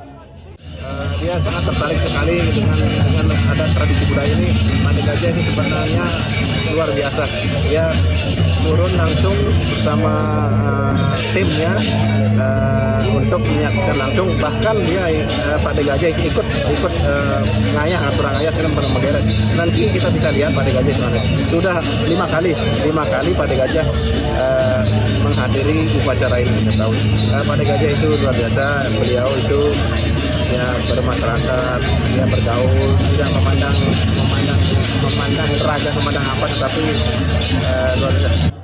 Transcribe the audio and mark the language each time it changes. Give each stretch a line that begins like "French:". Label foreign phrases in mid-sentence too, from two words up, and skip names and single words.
Indonesian: Dia sangat tertarik sekali dengan adat tradisi budaya ini. De Gajah ini sebenarnya luar biasa. Dia turun langsung bersama timnya untuk menyaksikan langsung. Bahkan dia Pak De Gajah ikut
Balinese: ngayah aturang ngayah
Indonesian: dengan Megeret. Nanti kita bisa lihat Pak De Gajah sebenarnya sudah 5 kali Pak De Gajah menghadiri upacara ini setiap tahun. Pak De Gajah itu luar biasa. Beliau itu ya bermasyarakat, dia bergaul, tidak memandang raga, memandang apa, tetapi luar biasa.